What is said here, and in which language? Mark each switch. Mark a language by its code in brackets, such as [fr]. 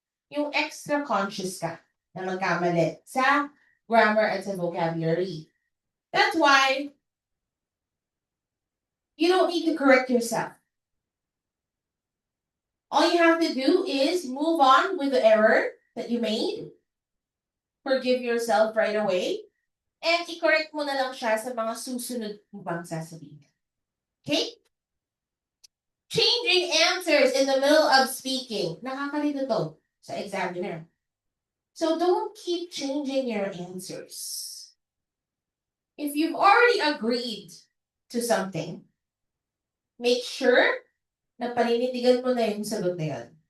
[tl] Yung extra conscious ka na magkamali sa grammar at sa vocabulary. [en] That's why you don't need to correct yourself. All you have to do is move on with the error that you made. Forgive yourself right away. [tl] And i-correct mo na lang siya sa mga susunod mo bang sasabihin. [en] Okay? Changing answers in the middle of speaking. [tl] Nakakalito to sa examiner. [en] So don't keep changing your answers. If you've already agreed to something, make sure [tl] na paninitigan mo na yung sagot na yun.